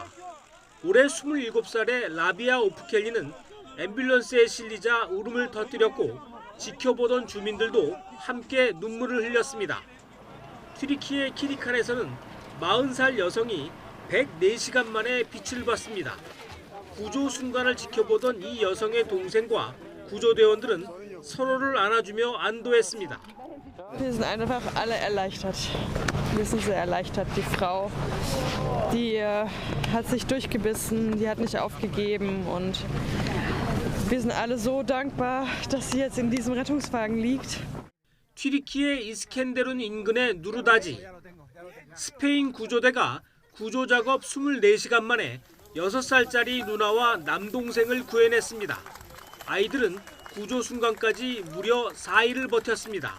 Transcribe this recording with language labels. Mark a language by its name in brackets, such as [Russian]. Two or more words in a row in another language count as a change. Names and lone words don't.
[Korean] 올해 27살의 라비아 오프켈리는 앰뷸런스에 실리자 울음을 터뜨렸고 지켜보던 주민들도 함께 눈물을 흘렸습니다. 튀르키예 키리칸에서는 40살 여성이 104시간 만에 빛을 봤습니다. 구조 순간을 지켜보던 이 여성의 동생과 구조대원들은 서로를 안아주며 안도했습니다. [German] Wir sind einfach alle erleichtert. Wir sind sehr erleichtert. Die Frau, die hat sich durchgebissen, die hat nicht aufgegeben und wir sind alle so dankbar, dass sie jetzt in diesem Rettungswagen liegt. [Korean] 튀르키예 이스켄데룬 인근의 누르다지. 스페인 구조대가 구조 작업 24시간 만에 6살짜리 누나와 남동생을 구해냈습니다. 아이들은 구조 순간까지 무려 4일을 버텼습니다.